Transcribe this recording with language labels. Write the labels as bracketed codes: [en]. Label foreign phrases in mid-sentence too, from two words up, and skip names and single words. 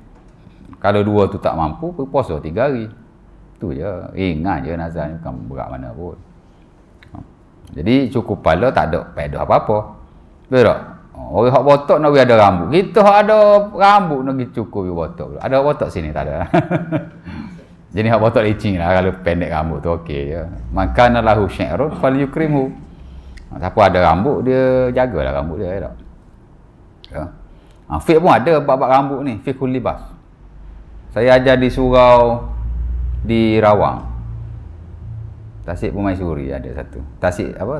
[ms] Kalau dua tu tak mampu, puasa 3 hari. Tu je, ingat je nazar ni bukan berat mana pun. Jadi cukur kepala tak ada faedah apa-apa. Betul tak? Orang hak botak nak ada rambut. Kita hak ada rambut nak pergi cukur botak. Ada botak sini tak ada. Jadi hak botak licin lah kalau pendek rambut tu okey je. [ar] Makana lahu syi'run falyukrimhu. [ms] Siapa ada rambut dia jagalah rambut dia tak. Ya. Fiqh pun ada bab-bab rambut ni, [ar] fiqhul libas. [ms] Saya ajar di surau di Rawang. Tasik Permaisuri ada satu. Tasik apa?